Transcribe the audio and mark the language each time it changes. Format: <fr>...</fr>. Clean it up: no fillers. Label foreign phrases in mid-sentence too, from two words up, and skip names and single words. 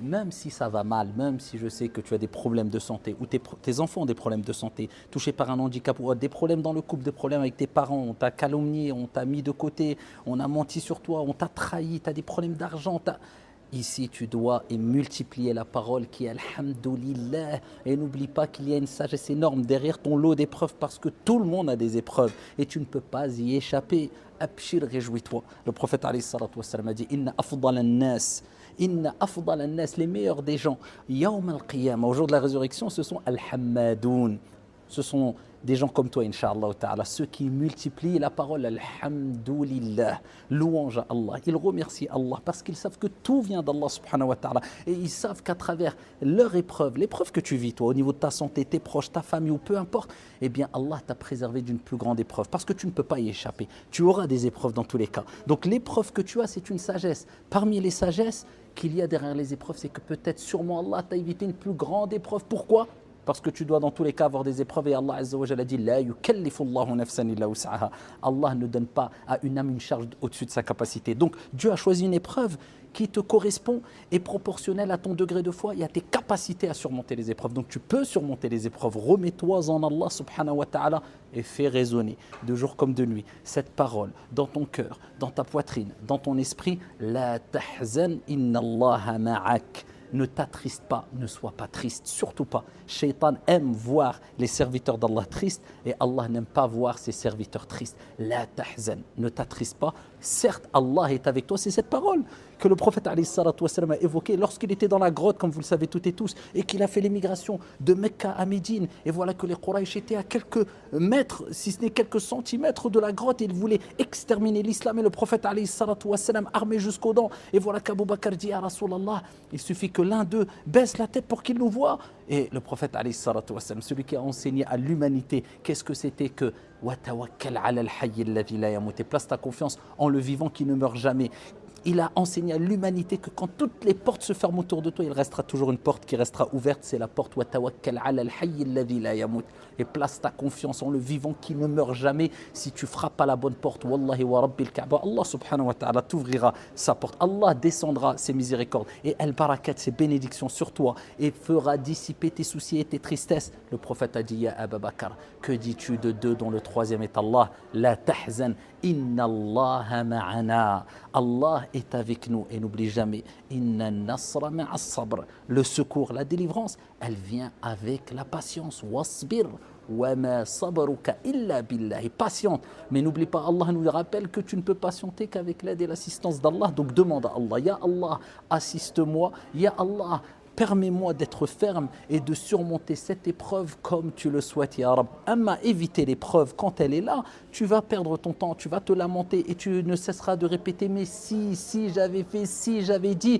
<fr>Même si ça va mal, même si je sais que tu as des problèmes de santé ou tes enfants ont des problèmes de santé, touchés par un handicap ou des problèmes dans le couple, des problèmes avec tes parents, on t'a calomnié, on t'a mis de côté, on a menti sur toi, on t'a trahi, tu as des problèmes d'argent, Ici, tu dois multiplier la parole qui est Alhamdulillah. Et n'oublie pas qu'il y a une sagesse énorme derrière ton lot d'épreuves parce que tout le monde a des épreuves et tu ne peux pas y échapper. Abshir, réjouis-toi. Le prophète</fr> <ar>عليه الصلاة والسلام</ar> <fr>a dit</fr> <ar>إن أفضل الناس. إن أفضل الناس,</ar> <fr>les meilleurs des gens.</fr> <ar>يوم القيامة,</ar> <fr>au jour de la résurrection, ce sont Al-Hammadoun. Ce sont des gens comme toi,</fr> <ar>إن شاء الله تعالى,</ar> <fr>ceux qui multiplient la parole, Alhamdulillah, louange à Allah. Ils remercient Allah parce qu'ils savent que tout vient d'Allah</fr> <ar>سبحانه وتعالى.</ar> <fr>Et ils savent qu'à travers leur épreuve, l'épreuve que tu vis, toi, au niveau de ta santé, tes proches, ta famille ou peu importe, eh bien Allah t'a préservé d'une plus grande épreuve parce que tu ne peux pas y échapper. Tu auras des épreuves dans tous les cas. Donc l'épreuve que tu as, c'est une sagesse. Parmi les sagesses qu'il y a derrière les épreuves, c'est que peut-être sûrement Allah t'a évité une plus grande épreuve. Pourquoi ? Parce que tu dois dans tous les cas avoir des épreuves et Allah</fr> <ar>عز وجل</ar> <fr>dit</fr> <ar>لا يكلف الله نفسا إلا وسعها.</ar> <fr>Allah ne donne pas à une âme une charge au-dessus de sa capacité. Donc Dieu a choisi une épreuve qui te correspond et proportionnelle à ton degré de foi et à tes capacités à surmonter les épreuves. Donc tu peux surmonter les épreuves. Remets-toi en Allah</fr> <ar>سبحانه وتعالى</ar> <fr>et fais résonner de jour comme de nuit cette parole dans ton cœur, dans ta poitrine, dans ton esprit.</fr> <ar>لا تحزن إن الله معك.</ar> <fr>Ne t'attriste pas, ne sois pas triste, surtout pas. Shaitan aime voir les serviteurs d'Allah tristes et Allah n'aime pas voir ses serviteurs tristes.</fr> <ar>لا تحزن,</ar> <fr>ne t'attriste pas. Certes, Allah est avec toi, c'est cette parole que le prophète</fr> <ar>عليه الصلاة والسلام</ar> <fr>a évoquée lorsqu'il était dans la grotte, comme vous le savez toutes et tous, et qu'il a fait l'émigration de Mecca à Médine. Et voilà que les Quraysh étaient à quelques mètres, si ce n'est quelques centimètres de la grotte, et ils voulaient exterminer l'islam. Et le prophète</fr> <ar>عليه الصلاة والسلام,</ar> <fr>armé jusqu'aux dents, et voilà qu'Abu Bakr dit à Rasulallah, il suffit que l'un d'eux baisse la tête pour qu'il nous voie. Et le prophète</fr> <ar>عليه الصلاة والسلام,</ar> <fr>celui qui a enseigné à l'humanité, qu'est-ce que c'était que</fr> <ar>وَتَوَكَّلْ عَلَى الْحَيِّ الَّذِي لَا يَمُوتُ,</ar> <fr>place ta confiance en le vivant qui ne meurt jamais. Il a enseigné à l'humanité que quand toutes les portes se ferment autour de toi, il restera toujours une porte qui restera ouverte, c'est la porte</fr> <ar>وَتَوَكَّلْ عَلَى الْحَيِّ الَّذِي لَا يَمُوتُ.</ar> <fr>Et place ta confiance en le vivant qui ne meurt jamais. Si tu frappes à la bonne porte,</fr> <ar>والله ورب الكعبة,</ar> <fr>Allah</fr> <ar>سبحانه وتعالى</ar> <fr>t'ouvrira sa porte. Allah descendra ses miséricordes et al-barakat, ses bénédictions sur toi et fera dissiper tes soucis et tes tristesses. Le prophète a dit, Ya Abu Bakr, que dis-tu de deux dont le troisième est Allah?</fr> <ar>لا تحزن إن الله معنا.</ar> <fr>Allah est avec nous et n'oublie jamais,</fr> <ar>إن النصر مع الصبر.</ar> <fr>Le secours, la délivrance, elle vient avec la patience.</fr> <ar>Wasbir. وَمَا صَبَرُكَ إِلَّا بِاللَّهِ.</ar> <fr>Patiente. Mais n'oublie pas, Allah nous rappelle que tu ne peux patienter qu'avec l'aide et l'assistance d'Allah. Donc demande à Allah,</fr> <ar>يا الله,</ar> <fr>assiste-moi.</fr> <ar>يا الله,</ar> <fr>permets-moi d'être ferme et de surmonter cette épreuve comme tu le souhaites,</fr> <ar>يا رب.</ar> <fr>Amma, éviter l'épreuve quand elle est là, tu vas perdre ton temps, tu vas te lamenter et tu ne cesseras de répéter, mais si j'avais fait, si j'avais dit.</fr>